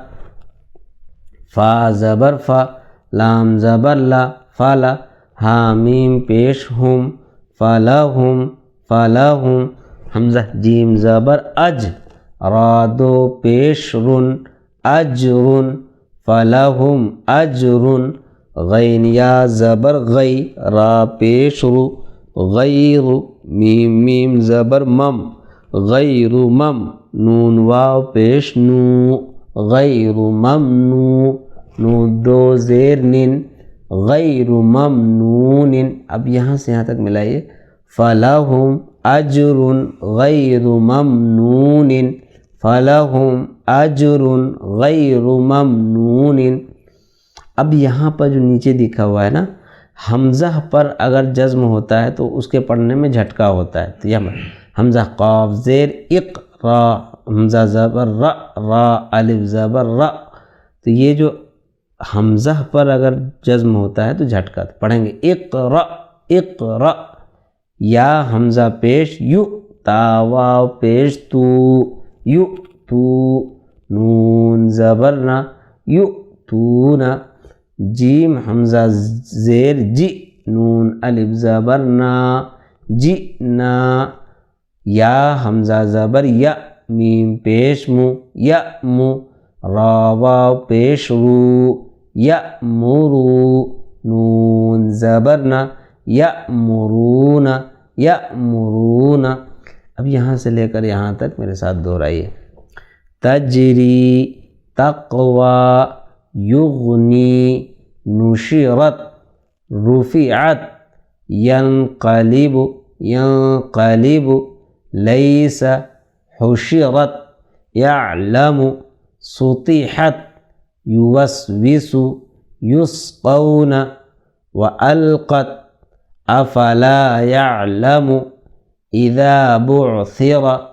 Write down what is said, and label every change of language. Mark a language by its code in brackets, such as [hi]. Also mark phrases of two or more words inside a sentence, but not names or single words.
[ur] فا زبر فا، لام زبر لا فلا، ہا میم پیش ہم فلہم فلہم، حمزہ جیم زبر اج، را دو پیش رن اجرن، فلہم اجرن، غین یا زبر غی، را پیش رو غیر، میم میم زبر مم غیر مم، نون واو پیش نو غیر ممنوع، نون دو زیر نن غیر ممنون، اب یہاں سے یہاں تک ملائیے، [ar] فلہم اجر غیر ممنون، فلہم اجر غیر ممنون۔ [ur] اب یہاں پر جو نیچے دکھا ہوا ہے نا، حمزہ پر اگر جزم ہوتا ہے تو اس کے پڑھنے میں جھٹکا ہوتا ہے، تو یہ حمزہ قاف زیر اق، را حمزہ زبر را، را الف زبر را، تو یہ جو حمزہ پر اگر جزم ہوتا ہے تو جھٹکا پڑھیں گے، اقرا اقرا، یا حمزہ پیش یو، تا واو پیش تو، یو تو، نون زبر نا یو تو نا، جیم حمزہ زیر جی، نون الف زبر نا جی نا، یا حمزہ زبر یا، میم پیش مو یا مو، را واو پیش رو یا مرو، نون زبر نا یا مرون یا مرون۔ اب یہاں سے لے کر یہاں تک میرے ساتھ دہرائیے، [ar] تجری تقوی یغنی نشرت رفعت ینقلب ینقلب لیس حشرت یعلم سطحت یوسوس یسقون وألقت افلا يعلم اذا بعثر